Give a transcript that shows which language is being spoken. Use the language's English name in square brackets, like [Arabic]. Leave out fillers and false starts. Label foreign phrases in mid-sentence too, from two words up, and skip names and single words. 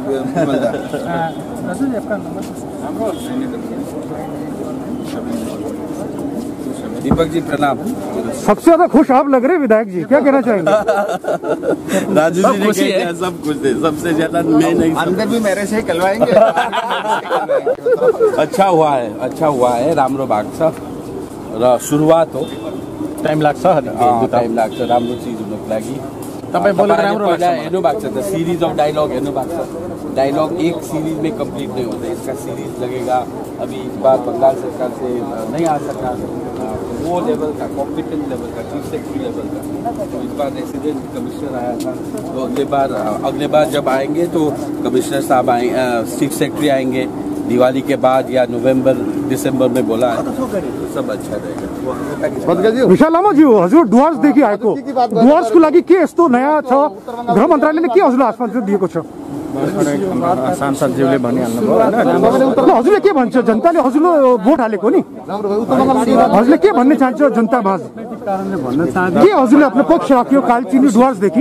[Hindi] दीपक जी प्रणाम। सबसे ज्यादा खुश आप लग रहे विधायक जी, क्या कहना चाहेंगे? राजू जी ने कहा सब कुछ थे, सबसे ज्यादा मैं नहीं। अंदर भी मेरे से कहलवाएंगे। अच्छा हुआ है [Nepali] राम्रो भएको छ र सुरुवात हो। टाइम लाग्छ, टाइम लाग्छ राम्रो चिज हुनको लागि। तपाईँ बोलेको राम्रो लाग्छ। हेर्नु भएको छ त, [English] series of dialogue [Nepali] हेर्नु भएको छ। [Hindi] डायलॉग एक सीरीज में कंप्लीट नहीं होता, इसका सीरीज लगेगा। अभी इस बार बंगाल सरकार से नहीं आ सका, वो लेवल का, [English] competent level [Hindi] का, [English] chief secretary level [Hindi] का। तो इस बार [English] resident commissioner [Hindi] आया था, तो अगले बार जब आएंगे तो कमिश्नर साहब आएंगे, [English] chief secretary [Hindi] आएंगे दिवाली के बाद या नवंबर-दिसंबर में बोला है, तो सब अच्छा रहेगा। [Nepali] विशाल लामा जी, हजुर डुवर्सदेखि आएको, डुवर्सको लागि के यस्तो नयाँ छ? गृह मन्त्रालयले के हजुरलाई आश्वासन दिएको छ? सांसदज्यूले भनिहाल्नुभयो होइन। हजुरले के भन्छ? जनताले हजुरले भोट हालेको नि, हजुरले के भन्ने चाहन्छ जनता माझ? के हजुरले आफ्नो पक्ष राख्यो कालचिनी डुवर्सदेखि?